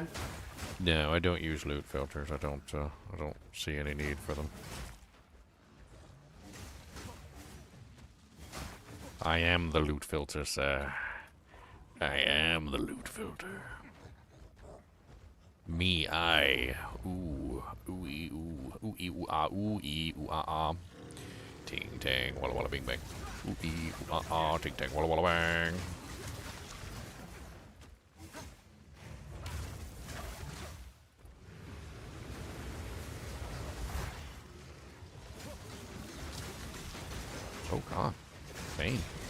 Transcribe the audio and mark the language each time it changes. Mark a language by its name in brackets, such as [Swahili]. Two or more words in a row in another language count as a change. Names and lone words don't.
[English] No, I don't use loot filters. I don't see any need for them. I am the loot filter, sir. I am the loot filter. Me, I. Ooh. Ooh-ee, ooh. Ooh-ee, ooh-ah, ooh-ee, ooh-ah-ah. Ting-tang, walla-walla, bing-bang. Ooh-ee, ooh-ah-ah, ting-tang, walla-walla, bang. Oh, God. Bane.